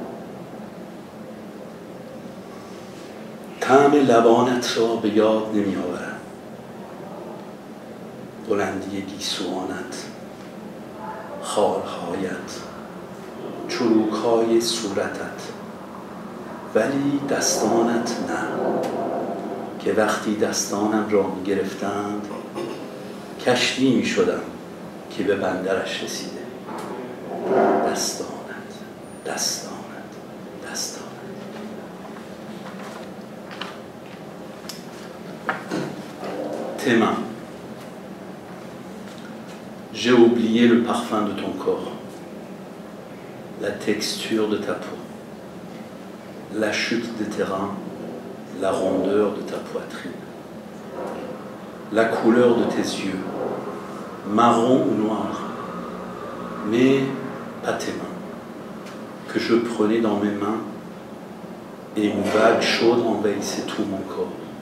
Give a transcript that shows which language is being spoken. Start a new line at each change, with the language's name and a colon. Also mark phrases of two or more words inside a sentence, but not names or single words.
Persian: طعم لبانت را به یاد نمی آورم، بلندی گیسوانت، خالهایت، چروکهای صورتت، ولی دستانت نه که وقتی دستانم را می گرفتند کشتی می شدم که به بندرش رسیده. دستانت دستانت دستانت.
French: Tes mains. J'ai oublié le parfum de ton corps, la texture de ta peau, la chute des terrains, la rondeur de ta poitrine, la couleur de tes yeux, marron ou noir, mais pas tes mains, que je prenais dans mes mains et une vague chaude envahissait tout mon corps.